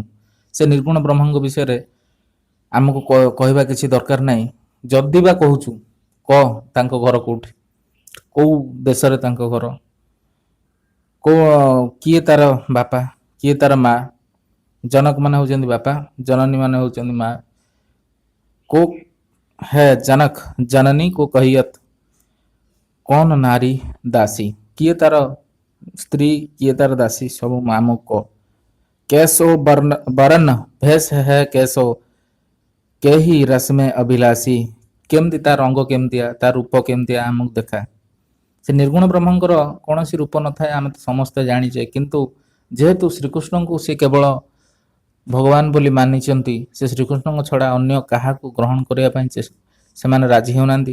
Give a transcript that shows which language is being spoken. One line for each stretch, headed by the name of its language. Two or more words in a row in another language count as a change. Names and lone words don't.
Odia: ସେ ନିର୍ଗୁଣ ବ୍ରହ୍ମଙ୍କ ବିଷୟରେ ଆମକୁ କହିବା କିଛି ଦରକାର ନାହିଁ। ଯଦି ବା କହୁଛୁ କହ ତାଙ୍କ ଘର କୋଉଠି, କୋଉ ଦେଶରେ ତାଙ୍କ ଘର, କିଏ ତାର ବାପା, କିଏ ତାର ମା। ଜନକ ମାନେ ହେଉଛନ୍ତି ବାପା, ଜନନୀ ମାନେ ହେଉଛନ୍ତି ମା।
Hindi: को है जनक जननी को कहियत कौन नारी दासी,
Odia: କିଏ ତାର ସ୍ତ୍ରୀ, କିଏ ତାର ଦାସୀ,
Hindi: सब
Odia: ଆମକୁ କହ।
Hindi: कैसो बरन भेष है कैसो केहि रसमें अभिलाषी,
Odia: କେମିତି ତା ରଙ୍ଗ କେମିତିଆ, ତା ରୂପ କେମିତିଆ ଆମକୁ ଦେଖା। ସେ ନିର୍ଗୁଣ ବ୍ରହ୍ମଙ୍କର କୌଣସି ରୂପ ନଥାଏ, ଆମେ ତ ସମସ୍ତେ ଜାଣିଛେ, କିନ୍ତୁ ଯେହେତୁ ଶ୍ରୀକୃଷ୍ଣଙ୍କୁ ସେ କେବଳ ଭଗବାନ ବୋଲି ମାନିଛନ୍ତି, ସେ ଶ୍ରୀକୃଷ୍ଣଙ୍କ ଛଡ଼ା ଅନ୍ୟ କାହାକୁ ଗ୍ରହଣ କରିବା ପାଇଁ ସେମାନେ ରାଜି ହେଉନାହାନ୍ତି।